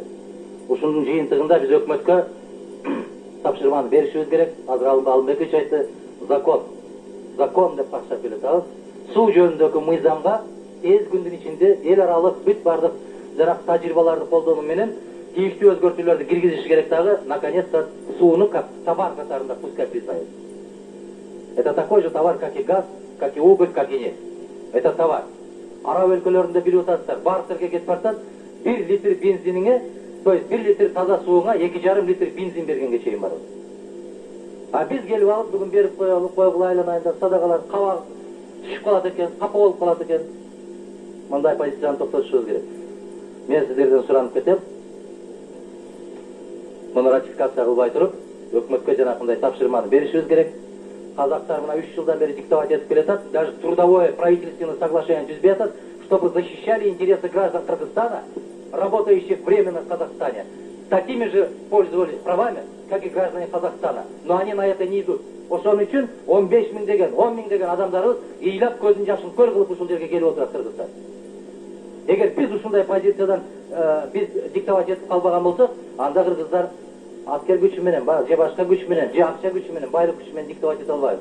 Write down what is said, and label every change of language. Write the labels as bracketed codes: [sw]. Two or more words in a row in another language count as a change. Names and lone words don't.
[ky] Ушунун жыйынтыгында биз өкмөткө тапшырманы беришибиз керек. Азыр Алымбек айтты, закон деп баштап келатабыз. Суу жөнүндөгү мыйзамга тез күндүн ичинде эл аралык бүт бардык жарак тажрыйбаларды колдонуу менен тийиштүү өзгөртүүлөрдү киргизиш керек дагы, [ru] наконец-то сууну как товар катарында пускай признают. Это такой же товар, как и газ, как и уголь, как и нефть. Это товар. [ky] Араб өлкөлөрүндө билип атасыздар, бартерге кетип барсаң, 1 литр бензиниңе, [ru] то есть [ky] 1 литр таза сууңа 2,5 литр бензин бергенге чейин бар. А биз келип алып бүгүн берип койгула айланайын деп садагалар кабак түшүп калат экен, капа болуп калат экен. Мындай позицияны токтотушубуз керек. Мен сиздерден суранып кетем. Муну ратификация кылбай туруп, өкмөткө жанакындай тапшырманы беришибиз керек. Казактар мына 3 жылдан бери диктовать этип келатат, [ru] даже трудовое правительственное соглашение [ky] түзбөй атат, [ru] чтобы защищали интересы граждан Кыргызстана, работающих временно в Казахстане. Такими же пользовались правами, как и граждане Казахстана. Но они на это не идут. [ky] Ошон үчүн 15 миң деген, 10 миң деген адамдарыбыз ыйлап көзүн жашын көл кылып ушул жерге келип отурат Кыргызстан. Эгер биз ушундай позициядан биз диктовать этип калбаган болсок, анда кыргыздар аскер күчү менен, же башка күч менен, же акча күчү менен, байлык күчү менен диктовать эте албайбыз.